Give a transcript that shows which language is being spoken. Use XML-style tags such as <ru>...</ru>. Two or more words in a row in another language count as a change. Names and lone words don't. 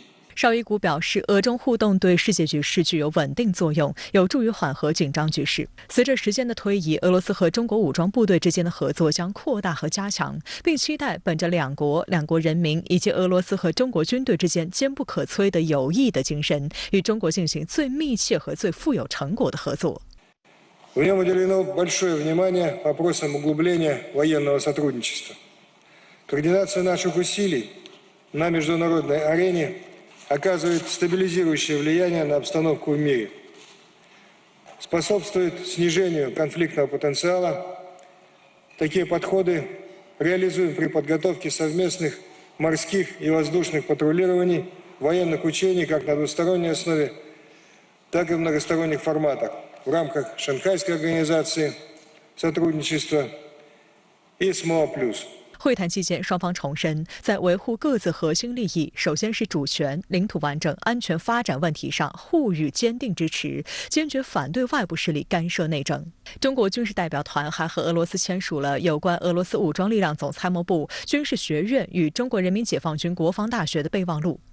<zh>绍伊古表示，俄中互动对世界局势具有稳定作用，有助于缓和紧张局势。随着时间的推移，俄罗斯和中国武装部队之间的合作将扩大和加强，并期待本着两国人民以及俄罗斯和中国军队之间坚不可摧的友谊的精神，与中国进行最密切和最富有成果的合作。</zh> <ru>В нем уделено большое внимание вопросам углубления военного сотрудничества. Координация наших усилий на международной арене оказывает стабилизирующее влияние на обстановку в мире, способствует снижению конфликтного потенциала. Такие подходы реализуем при подготовке совместных морских и воздушных патрулирований, военных учений как на двусторонней основе, так и в многосторонних форматах в рамках Шанхайской организации сотрудничества и СМО+.</ru> <zh>会谈期间，双方重申，在维护各自核心利益，首先是主权、领土完整、安全发展问题上互予坚定支持，坚决反对外部势力干涉内政。中国军事代表团还和俄罗斯签署了有关俄罗斯武装力量总参谋部、军事学院与中国人民解放军国防大学的备忘录。</zh>